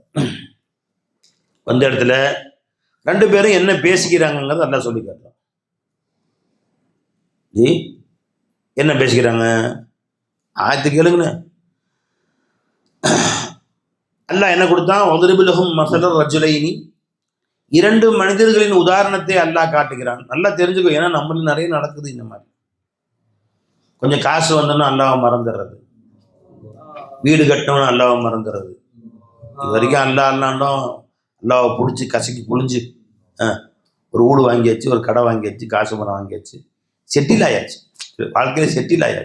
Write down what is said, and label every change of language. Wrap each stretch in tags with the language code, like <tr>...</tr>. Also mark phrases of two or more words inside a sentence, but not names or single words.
<ta>வந்த இடத்துல 2 பேரும் என்ன பேசிக்கிறாங்கிறத அல்லாஹ் சொல்லி காட்டுறான். ஜி என்ன பேசிக்கிறாங்க? ஆயத்து கேளுங்கண்ணே. அல்லாஹ் என்ன கொடுத்தான்?</ta> <ar>وضرب لهم مثل الرجلين,</ar> <ta>2 மனிதர்களின் உதாரணத்தை அல்லாஹ் காட்டுகிறான். நல்லா தெரிஞ்சுக்கோ, ஏன்னா நம்மளுக்கு நிறைய நடக்குது இந்த மாதிரி. கொஞ்சம் காசு வந்தோன்னா அல்லாஹ் மறந்துடுறது, வீடு கட்டணும்னு அல்லாவை மறந்துடுறது. இது வரைக்கும் அல்லாண்டோம் அல்லாவை பிடிச்சி கசக்கி புழிஞ்சு ஒரு வீடு வாங்கியாச்சு, ஒரு கடை வாங்கியாச்சு, காசு பணம் வாங்கியாச்சு, செட்டில் ஆயாச்சு, வாழ்க்கையில் செட்டில் ஆயாச்சு.</ta>